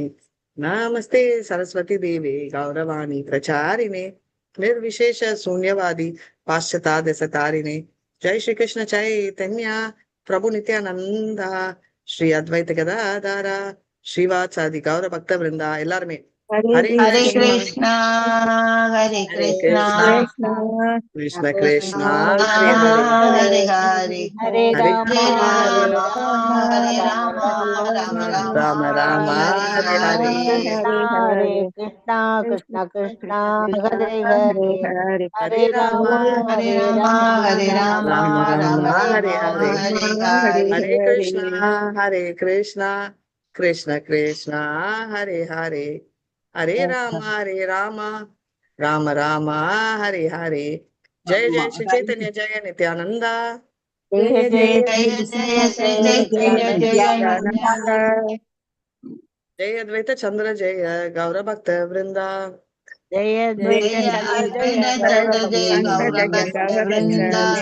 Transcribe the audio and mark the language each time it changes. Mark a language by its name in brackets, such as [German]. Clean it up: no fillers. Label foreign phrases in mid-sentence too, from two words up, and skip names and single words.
[Sanskrit] नमस्ते सरस्वती देवे गौरवाणी प्रचारिणे निर्विशेष शून्यवादी पाश्चात्य सतारिणे. जय श्री कृष्ण चैतन्य प्रभु नित्यानंद श्री अद्वैत गदाधर श्रीवासादि गौर भक्त वृंदा. [Tamil] எல்லாருமே [Sanskrit] हरे कृष्णा हरे कृष्णा कृष्ण कृष्णा हरे हरे ஹரே ஹரே ராம हरे राम राम राम राम ஹரே ஹரே हरे कृष्णा कृष्ण कृष्णा हरे हरे हरे राम हरे राम हरे राम राम राम ராம ஹரே ராம ஹரே हरे हरे हरे कृष्णा हरे कृष्णा कृष्ण कृष्णा हरे हरे हरे राम राम राम हरे हरे. जय जय श्री चैतन्य जय नित्यानन्दा. जय जय जय जय श्री चैतन्य जय नित्यानन्द. जय अद्वैत चन्द्र जय गौर भक्त वृन्दा. ஜெய जय अद्वैत चन्द्र जय गौर भक्त वृन्दा.